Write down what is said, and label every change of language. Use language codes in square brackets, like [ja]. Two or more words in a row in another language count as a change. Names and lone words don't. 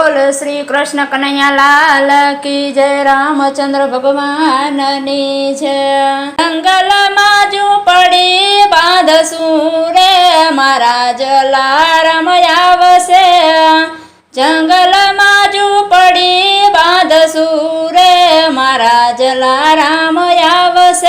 [hi] श्री कृष्ण कन्हैया लाल की जय। [gu] रामचंद्र भगवान ની જય। જંગલમાં ઝૂંપડી બાંધશું રે મારા જલારામ આવશે। જંગલમાં ઝૂંપડી બાંધશું રે મારા જલારામ આવશે।